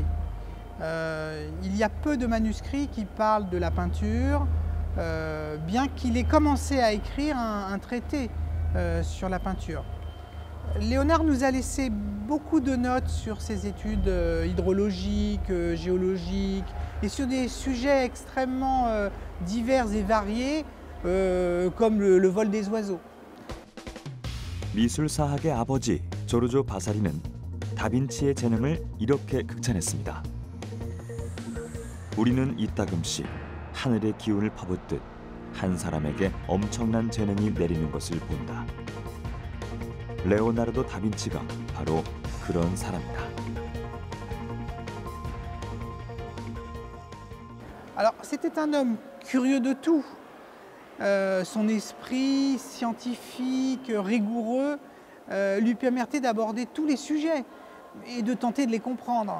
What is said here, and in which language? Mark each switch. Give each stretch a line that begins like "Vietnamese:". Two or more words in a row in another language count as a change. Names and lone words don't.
French: Il y a peu de manuscrits qui parlent de la peinture, bien qu'il ait commencé à écrire un traité sur la peinture. Léonard nous a laissé beaucoup de notes sur ses études hydrologiques, géologiques et sur des sujets extrêmement divers et variés comme le vol des oiseaux.
Korean: 미술사학의 아버지 조르조 바사리는 다빈치의 재능을 이렇게 극찬했습니다. 우리는 이따금씩 하늘의 기운을 퍼붓듯 한 사람에게 엄청난 재능이 내리는 것을 본다. 레오나르도 다빈치가 바로 그런 사람이다.
French: Alors, c'était un homme curieux de tout. Son esprit scientifique, rigoureux, lui permettait d'aborder tous les sujets et de tenter de les comprendre.